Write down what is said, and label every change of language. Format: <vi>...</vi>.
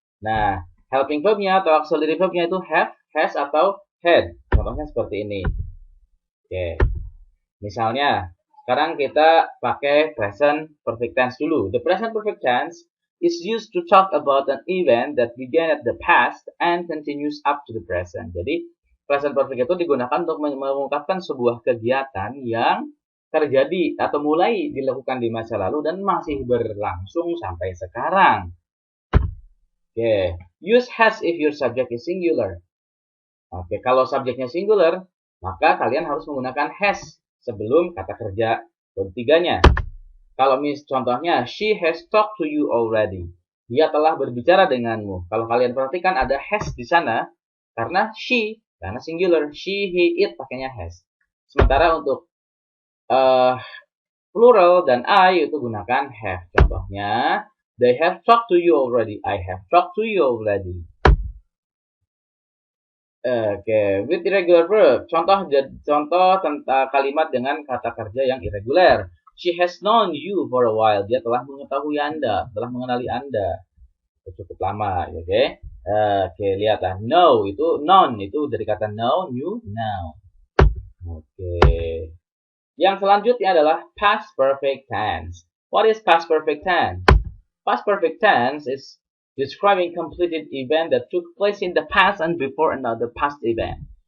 <id>Nah, helping verbnya atau auxiliary verbnya itu have, has, atau had. Contohnya seperti ini. Oke. Misalnya, sekarang kita pakai present perfect tense dulu.</id> <en>The present perfect tense is used to talk about an event that began at the past and continues up to the present.</en> <id>Jadi, present perfect itu digunakan untuk mengungkapkan sebuah kegiatan yang terjadi atau mulai dilakukan di masa lalu dan masih berlangsung sampai sekarang.</id> <en>Oke, use has if your subject is singular.</en> <id>Oke, kalau subjeknya singular, maka kalian harus menggunakan has sebelum kata kerja verb 3-nya. Kalau contohnya,</id> <en>she has talked to you already.</en> <id>Dia telah berbicara denganmu. Kalau kalian perhatikan ada has di sana, karena singular, she, he, it pakainya has. Sementara untuk plural dan I itu gunakan have.</id> <en>Contohnya, they have talked to you already. I have talked to you already. Oke, with irregular verb.</en> <id>Contoh tentang kalimat dengan kata kerja yang irregular.</id> <en>She has known you for a while.</en> <id>Dia telah mengetahui Anda, telah mengenali Anda. Cukup lama, oke? Oke, lihatlah. Know itu known itu dari kata know, knew, now. Oke. Yang selanjutnya adalah past perfect tense.</id> <en>What is past perfect tense? Past perfect tense is describing completed event that took place in the past and before another past event.</en>